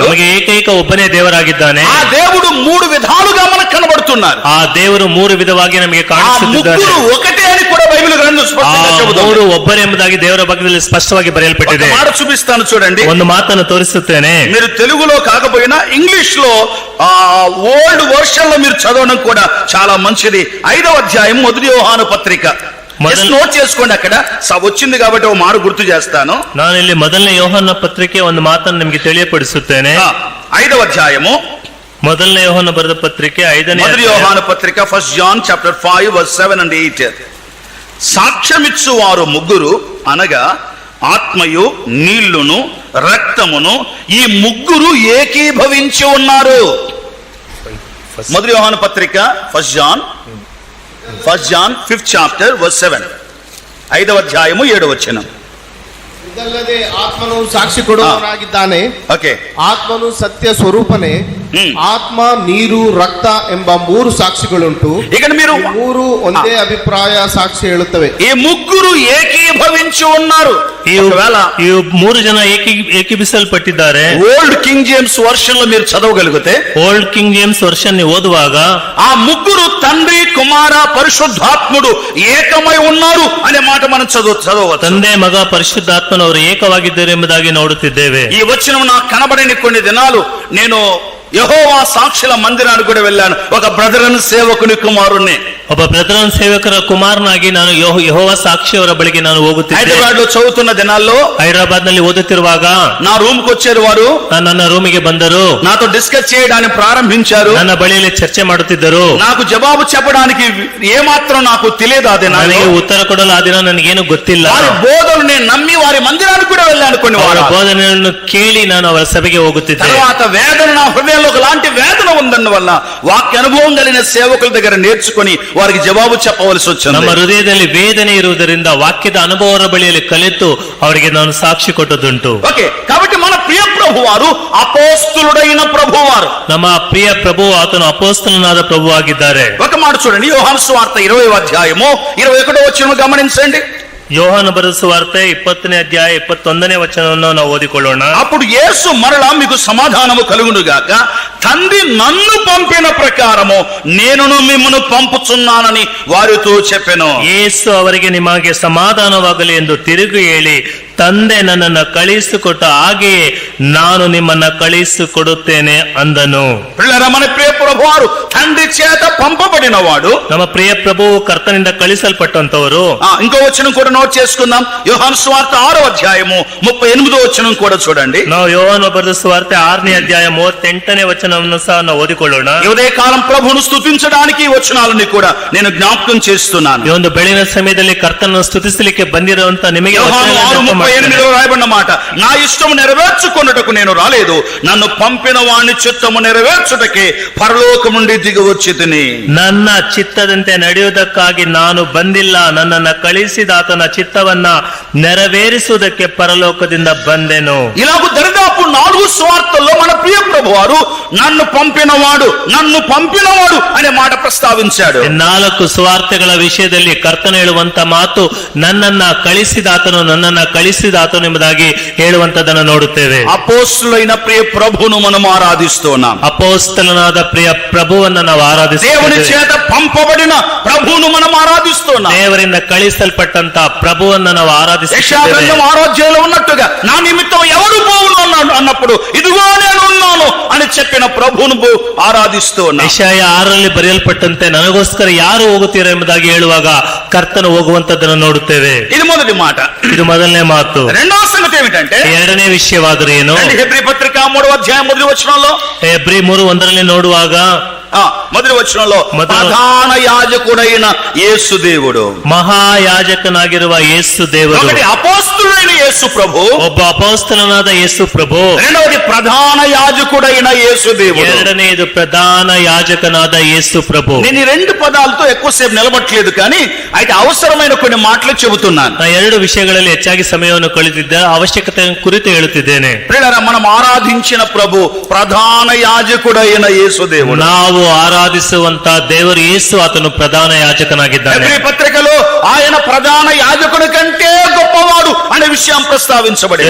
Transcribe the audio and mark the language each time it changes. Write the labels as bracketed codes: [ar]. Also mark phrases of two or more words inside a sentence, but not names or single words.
[kn] ನಮಗೆ ಏಕೈಕ ಒಬ್ಬನೇ ದೇವರಾಗಿದ್ದಾನೆ. [te] ఆ దేవుడు 3 విధాలుగా మనకు కనబడుతున్నారు. [kn] ಆ ದೇವರು 3 ವಿಧವಾಗಿ ನಮಗೆ ಕಾಣಿಸುತ್ತಿದ್ದಾನೆ. [te] ఒకటే అని కూడా బైబిల్ గ్రంథం స్పష్టంగా చెబుతుంది. [kn] ಮೂರು ಒಬ್ಬನೇ ಎಂಬುದಾಗಿ ದೇವರ ಭಾಗದಲ್ಲಿ ಸ್ಪಷ್ಟವಾಗಿ ಬರೆಯಲ್ಪಟ್ಟಿದೆ. [te] ఒక మాట చూపిస్తాను చూడండి. [kn] ಒಂದು ಮಾತನ್ನು ತೋರಿಸುತ್ತೇನೆ. [te] మీరు తెలుగులో కాకపోయినా ఇంగ్లీష్ లో [en] old version [te] లో మీరు చదవడం కూడా చాలా మంచిది. 5వ అధ్యాయం 1 యోహాను పత్రిక నోట్ చేసుకోండి. అక్కడ వచ్చింది కాబట్టి ఓ మాట గుర్తు చేస్తాను. [kn] ನಾನು ಇಲ್ಲಿ ಮೊದಲನೇ ಯೋಹಾನ ಪತ್ರಿಕೆ ಒಂದು ಮಾತನ್ನು ನಿಮಗೆ ತಿಳಿಯಪಡಿಸುತ್ತೇನೆ. [te] 5వ అధ్యాయము [kn] ಮೊದಲನೇ ಯೋಹಾನ ಬರೆದ ಪತ್ರಿಕೆ 5ನೇ [te] 1 యోహాను పత్రిక [en] 1 John chapter 5 verse 7 and 8. [te] సాక్ష్యమిచ్చు వారు ముగ్గురు అనగా ఆత్మయు నీళ్లును రక్తమును ఈ ముగ్గురు ఏకీభవించి ఉన్నారు. 1 యోహాను పత్రిక [en] 1 John 5th chapter verse 7. [te] 5వ అధ్యాయము 7వ వచనం. [kn] ಇದಲ್ಲದೆ ಆತ್ಮನು ಸಾಕ್ಷಿ ಕೊಡುವವನಾಗಿದ್ದಾನೆ. ಓಕೆ. ಆತ್ಮನು ಸತ್ಯ ಸ್ವರೂಪನೇ. ಆತ್ಮ, ನೀರು, ರಕ್ತ ಎಂಬ 3 ಸಾಕ್ಷಿಗಳುಂಟು. [te] ఇక్కడ మీరు [kn] 3 ಒಂದೇ ಅಭಿಪ್ರಾಯ ಸಾಕ್ಷಿ ಹೇಳುತ್ತವೆ. [te] ఈ ముగ్గురు ఏకీభవించి ఉన్నారు. [kn] ಈ 3 ಜನ ಏಕೀಭಿಸಲ್ಪಟ್ಟಿದ್ದಾರೆ. [en] Old King James Version [te] లో మీరు చదవగలిగితే, [en] Old King James Version [kn] ಓದುವಾಗ [te] ఆ ముగ్గురు తండ్రి, కుమార, పరిశుద్ధాత్ముడు ఏకమై ఉన్నారు అనే మాట మనం చదవచ్చు. [kn] ತಂದೆ, ಮಗ, ಪರಿಶುದ್ಧಾತ್ಮನವರು ಏಕವಾಗಿದ್ದಾರೆ ಎಂಬುದಾಗಿ ನೋಡುತ್ತಿದ್ದೇವೆ. [te] ఈ వచనం నాకు కనబడిన కొన్ని దినాలు నేను యెహోవా సాక్షుల మందిరానికి కూడా వెళ్ళాను. ఒక బ్రదరన్ సేవకుని కుమారుణ్ణి, [kn] ಒಬ್ಬ ಬ್ರದರನ್ ಸೇವಕರ ಕುಮಾರನಾಗಿ ನಾನು ಯೆಹೋವ ಸಾಕ್ಷಿಯವರ ಬಳಿಗೆ ನಾನು ಹೋಗುತ್ತಿದ್ದೆ. [te] హైదరాబాద్ లో చదువుతున్న దినాల్లో, [kn] ಹೈದರಾಬಾದ್ ನಲ್ಲಿ ಓದುತ್ತಿರುವಾಗ [te] నా రూమ్ కు వచ్చారు వారు. [kn] ನನ್ನ ರೂಮಿಗೆ ಬಂದರು. [te] నాతో డిస్కస్ చేయడానికి ప్రారంభించారు. [kn] ನನ್ನ బಳಿಯಲ್ಲಿ ಚರ್ಚೆ ಮಾಡುತ್ತಿದ್ದರು. [te] నాకు జవాబు చెప్పడానికి ఏమాత్రం నాకు తెలియదు. అది [kn] ನನಗೆ ಉತ್ತರ ಕೊಡಲು ಆ ದಿನ ನನಗೇನು ಗೊತ್ತಿಲ್ಲ. [te] వారి బోధలు నేను నమ్మి వారి మందిరానికి కూడా వెళ్ళాను. కొన్ని [kn] ಅವರ ಬೋಧನೆಯನ್ನು ಕೇಳಿ ನಾನು ಅವರ ಸಭೆಗೆ ಹೋಗುತ್ತಿದ್ದೆ. [te] తర్వాత వేదన, నా హృదయంలో ఒకలాంటి వేదన ఉందన్న వల్ల వాక్య అనుభవం కలిగిన సేవకుల దగ్గర నేర్చుకుని వారికి జవాబు చెప్పవలసి వచ్చింది. [kn] ನಮ್ಮ ಹೃದಯದಲ್ಲಿ ವೇದನೆ ಇರುವುದರಿಂದ ವಾಕ್ಯದ ಅನುಭವರ ಬಳಿಯಲ್ಲಿ ಕಲಿತು ಅವರಿಗೆ ನಾನು ಸಾಕ್ಷಿ ಕೊಟ್ಟದುಂಟು. [te] ఓకే. కాబట్టి మన ప్రియ ప్రభువారు అపోస్తలుడైన ప్రభువారు. [kn] ನಮ್ಮ ಪ್ರಿಯ ಪ್ರಭು ಆತನು ಅಪೋಸ್ತಲನಾದ ಪ್ರಭು ಆಗಿದ್ದಾರೆ. [te] ఒక మాట చూడండి, యోహాను సువార్త 20వ అధ్యాయము 21వ వచనం గమనించండి. [kn] ಯೋಹಾನ ಬರೆದ ಸುವಾರ್ತೆ 20ನೇ ಅಧ್ಯಾಯ 21ನೇ ವಚನವನ್ನು ನಾವು ಓದಿಕೊಳ್ಳೋಣ. [te] అప్పుడు యేసు మరలా మీకు సమాధానము కలుగును గాక, తండ్రి నన్ను పంపిన ప్రకారము నేనును మిమ్మును పంపుచున్నానని వారితో చెప్పెను. [kn] ಯೇಸು ಅವರಿಗೆ ನಿಮಗೆ ಸಮಾಧಾನವಾಗಲಿ ಎಂದು ತಿರುಗಿ ಹೇಳಿ, ತಂದೆ ನನ್ನನ್ನು ಕಳುಹಿಸಿಕೊಟ್ಟ ಹಾಗೆಯೇ ನಾನು ನಿಮ್ಮನ್ನ ಕಳುಹಿಸಿಕೊಡುತ್ತೇನೆ ಅಂದನು. [te] పిల్లరా, మన ప్రియ ప్రభువారు తండ్రి చేత పంపబడినవాడు. [kn] ನಮ್ಮ ಪ್ರಿಯ ಪ್ರಭು ಕರ್ತನಿಂದ ಕಳಿಸಲ್ಪಟ್ಟಂತವರು. [te] ఇంకో వచనం కూడా నోట్ చేసుకుందాం. యోహాను సువార్త 6వ అధ్యాయము 38వ వచనం కూడా చూడండి. [kn] ನಾವು ಯೋಹಾನ ಬರೆದ ಸುವಾರ್ತೆ 6ನೇ ಅಧ್ಯಾಯ 38ನೇ ವಚನವನ್ನು ಸಹ ನಾವು ಓದಿಕೊಳ್ಳೋಣ. [te] ఈ ఉదయకాలం ప్రభువును స్తుతించడానికి ఈ వచనాలని కూడా నేను జ్ఞాపకం చేస్తున్నాను. [kn] ಈ ಒಂದು ಬೆಳಗಿನ ಸಮಯದಲ್ಲಿ ಕರ್ತನನ್ನು ಸ್ತುತಿಸಲಿಕ್ಕೆ ಬಂದಿರುವಂತ ನಿಮಗೆ [te] యోహాను 6:38లో రాయబడిన మాట, నా ఇష్టము నెరవేర్చుకొనుటకు నేను రాలేదు, నన్ను పంపిన వాని చిత్తము నెరవేర్చుటకే పరలోకం నుండి దిగి వచ్చితిని. [kn] ನನ್ನ ಚಿತ್ತದಂತೆ ನಡೆಯುವುದಕ್ಕಾಗಿ ನಾನು ಬಂದಿಲ್ಲ, ನನ್ನನ್ನ ಕಳಿಸಿದಾತನ ಚಿತ್ತವನ್ನ ನೆರವೇರಿಸುವುದಕ್ಕೆ ಪರಲೋಕದಿಂದ ಬಂದೆನು. [te] ఇలాగ దరిదాపు 4 సువార్తల్లో మన ప్రియ ప్రభువారు నన్ను పంపినవాడు అనే మాట ప్రస్తావించాడు. [kn] 4 ಸುವಾರ್ತೆಗಳ ವಿಷಯದಲ್ಲಿ ಕರ್ತನ ಹೇಳುವಂತ ಮಾತು ನನ್ನನ್ನ ಕಳಿಸಿದಾತನು ಎಂಬುದಾಗಿ ಹೇಳುವಂತದನ್ನು ನೋಡುತ್ತೇವೆ. [te] అపోస్తలులైన ప్రియ ప్రభువును మనం ఆరాధిస్తున్నాం. [kn] ಅಪೋಸ್ತಲನಾದ ಪ್ರಿಯ ಪ್ರಭುವನ್ನು ನಾವು [te] దేవుని [kn] ಆರಾಧಿಸುತ್ತೇವೆ. [te] చేత పంపబడిన ప్రభువును మనం ఆరాధిస్తున్నాం. [kn] ದೇವರಿಂದ ಕಳಿಸಲ್ಪಟ್ಟಂತ ಪ್ರಭುವನ್ನು ನಾವು [te] యెషయా [kn] ಆರಾಧಿಸುತ್ತೇವೆ. [te] గ్రంథం 6వ అధ్యాయంలో ఉన్నట్టుగా నా నిమిత్తం ఎవరు పోవును అన్నప్పుడు ఇదిగో నేను ఉన్నాను అని చెప్పిన ప్రభువును ఆరాధిస్తున్నాం. [kn] ಯೆಶಾಯ 6ರಲ್ಲಿ ಬರೆಯಲ್ಪಟ್ಟಂತೆ ನನಗೋಸ್ಕರ ಯಾರು ಹೋಗುತ್ತೀರಾ ಎಂಬುದಾಗಿ ಹೇಳುವಾಗ ಕರ್ತನು ಹೋಗುವಂತದ್ದನ್ನು ನೋಡುತ್ತೇವೆ. [te] ఇది మొదటి మాట. [kn] ಇದು ಮೊದಲನೇ ಮಾತು. [te] రెండవ సంగతి ఏమిటంటే, [kn] ಎರಡನೇ ವಿಷಯವಾದರೂ ಏನು? [te] హెబ్రీ పత్రిక 3వ అధ్యాయం మొదటి వచనంలో, [kn] ಹೆಬ್ರಿ 3:1 ನೋಡುವಾಗ [te] మొదటి వచనంలో ప్రధాన యాజకుడైన యేసు దేవుడు, [kn] ಮಹಾಯಾಜಕನಾಗಿರುವ ಯೇಸು ದೇವರು. [te] ఒకటి అపోస్తలుడైన యేసు ప్రభు, [kn] ಒಬ್ಬ ಅಪೊಸ್ತಲನಾದ ಯೇಸು ಪ್ರಭು. [te] రెండవది ప్రధాన యాజకుడైన యేసు దేవుడు. [kn] ಎರಡನೆಯದು ಪ್ರಧಾನ ಯಾಜಕನಾದ ಯೇಸು ಪ್ರಭು. [te] నేను ఈ రెండు పదాలతో ఎక్కువసేపు నిలబట్టలేదు, కానీ అయితే అవసరమైన కొన్ని మాటలు చెబుతున్నాను. [kn] ನಾ 2 ವಿಷಯಗಳಲ್ಲಿ ಹೆಚ್ಚಾಗಿ ಸಮಯವನ್ನು ಕಳೆದಿದ್ದೆ, ಅವಶ್ಯಕತೆ ಕುರಿತು ಹೇಳುತ್ತಿದ್ದೇನೆ. [te] ప్రియులారా, మనం ఆరాధించిన ప్రభు ప్రధాన యాజకుడైన యేసు దేవుడు. [kn] ನಾವು ಆರಾಧಿಸುವಂತ ದೇವರು ಯೇಸು, ಆತನು ಪ್ರಧಾನ ಯಾಜಕನಾಗಿದ್ದಾನೆ. [te] హెబ్రీ పత్రికలో ఆయన ప్రధాన యాజకుడి కంటే గొప్పవాడు అనే విషయం ప్రస్తావించబడింది.